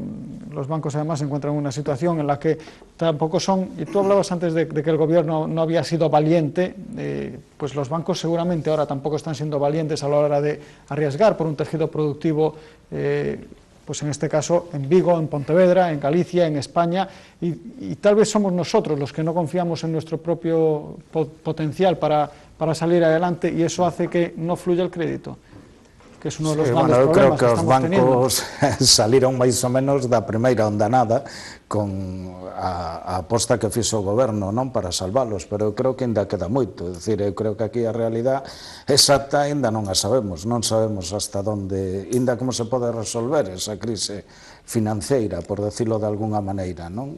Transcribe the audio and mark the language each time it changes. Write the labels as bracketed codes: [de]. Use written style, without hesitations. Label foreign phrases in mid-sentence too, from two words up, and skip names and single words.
[es] Los bancos además se encuentran en una situación en la que tampoco son, y tú hablabas antes de que el gobierno no había sido valiente, pues los bancos seguramente ahora tampoco están siendo valientes a la hora de arriesgar por un tejido productivo, pues en este caso en Vigo, en Pontevedra, en Galicia, en España, y tal vez somos nosotros los que no confiamos en nuestro propio potencial para salir adelante, y eso hace que no fluya el crédito, que es uno de los grandes problemas que estamos teniendo. [gl] Eu creo que os bancos saliron máis ou menos da primeira ondanada con a aposta que fixo o goberno, non, para salvalos, pero eu creo que ainda queda moito. É dicir, eu creo que aquí a realidade exacta ainda non a sabemos, non sabemos hasta onde, ainda como se pode resolver esa crise financeira, [es] por decirlo de alguna maneira, [gl] non?